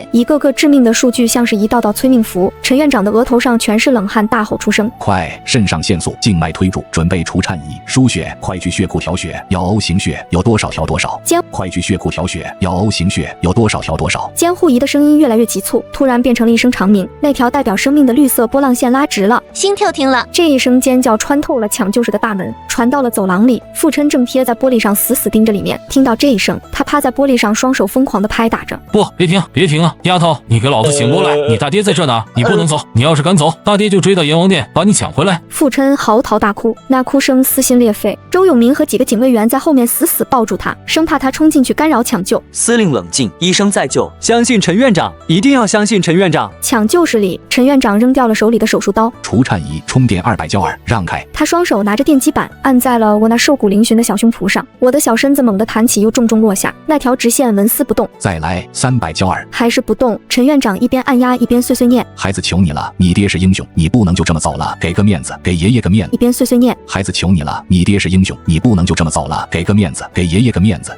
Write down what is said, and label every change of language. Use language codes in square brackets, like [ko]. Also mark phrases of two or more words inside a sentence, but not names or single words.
[zh] 一個個致命的數據像是一道道催命符，陳院長的額頭上全是冷汗，大吼出聲： 快，腎上腺素，靜脈推注，準備除顫儀，輸血，快去血庫調血，要 O 型血，有多少調多少。快去血庫調血，要 O 型血，有多少調多少。監護儀的聲音越來越急促，突然變成了一聲長鳴，那條代表生命的綠色波浪線拉直了，心跳停了。這一聲尖叫穿透了搶救室的大門，傳到了走廊裡。傅琛正貼在玻璃上死死盯着裡面，聽到這一聲，他趴在玻璃上，雙手瘋狂地拍打着。不，別停啊！丫頭，你給老子醒過來！你大爹在這呢，你不能走！你要是敢走，大爹就追到閻王殿把你搶回來。傅琛嚎啕大哭，那哭聲撕心裂肺。周永明和幾個警衛員在後面死死抱住他，生怕他衝進去干擾搶救。司令冷靜，醫生在救，相信陳院長，一定要相信陳院長。搶救室裡，陳院長扔掉了手裡的手術刀。除顫儀，充電200焦耳，讓開。他雙手拿着電擊板按在了我那瘦骨嶙峋的小胸脯上，我的小身子猛地彈起又重重落下，那條直線紋絲不動。再來300焦耳，還是不動。陳院長一邊按壓一邊碎碎念： 孩子求你了，你爹是英雄，你不能就這麼走了，給個面子，給爺爺個面子。一邊碎碎念： 孩子求你了，你爹是英雄，你不能就這麼走了，給個面子，給爺爺個面子。